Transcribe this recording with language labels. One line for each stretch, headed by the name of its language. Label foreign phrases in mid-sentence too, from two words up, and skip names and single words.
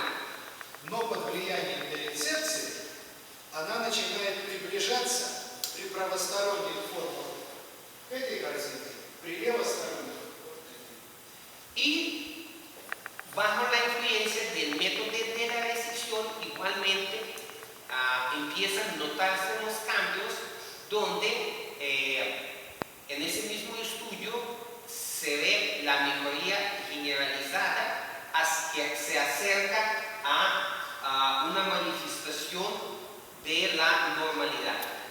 Russian: Но под влиянием дерецепции она начинает приближаться при правосторонних формах к этой картинке, при левосторонних.
Spanish: Y bajo la influencia del método de la resección, igualmente empiezan a notarse unos cambios donde en ese mismo estudio se ve la mejoría generalizada que se acerca a una manifestación de la normalidad.